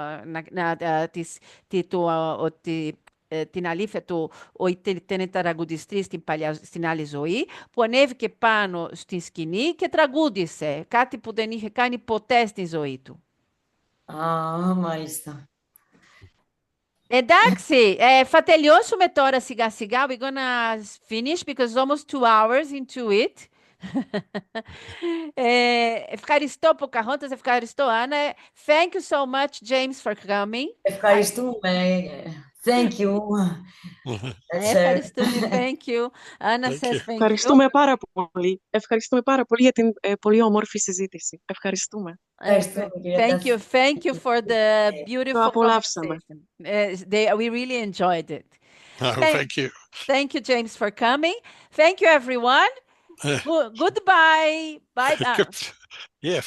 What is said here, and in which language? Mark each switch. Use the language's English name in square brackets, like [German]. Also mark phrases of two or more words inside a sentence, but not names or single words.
[Greek] την αλήθεια του ότι ήταν τραγουδιστής στην άλλη ζωή, που ανέβηκε πάνω στη σκηνή και τραγούδισε κάτι που δεν είχε κάνει ποτέ στη ζωή του. Μάλιστα. Εντάξει, θα τελειώσουμε τώρα σιγά σιγά. [English] We're gonna finish because it's almost 2 hours into it. [Greek] Ευχαριστώ Ποκαχόντας, ευχαριστώ Άννα. [English] Thank you so much, James, for coming. Ευχαριστούμε. Thank you. Ευχαριστούμε, thank you. Άννα, says thank you. [Greek] Ευχαριστούμε πάρα πολύ. Ευχαριστούμε πάρα πολύ για την πολύ όμορφη συζήτηση. Ευχαριστούμε. [English] Thank you for the beautiful conversation. We really enjoyed it. Thank you. Thank you, James, for coming. Thank you, everyone. Goodbye. Bye. Yeah.